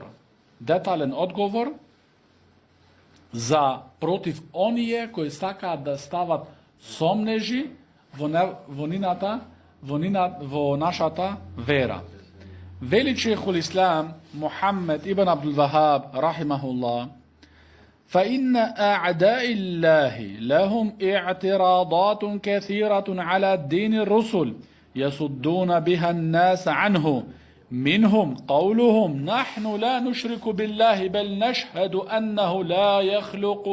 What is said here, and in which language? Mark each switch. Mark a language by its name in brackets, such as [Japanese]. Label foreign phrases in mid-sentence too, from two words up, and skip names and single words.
[Macedonian] Детален одговор за против оние кои сакаат да стават сомнежи во нашата вера. [Arabic] Вели شيخ الإسلام Мухаммед ибн Абдул Вахаб рахимахуллах: فإن أعداء الله لهم اعتراضات كثيرة على الدين الرسل يصدون بها الناس عنه، منهم قولهم نحن لا نشرك بالله بل نشهد أنه لا يخلق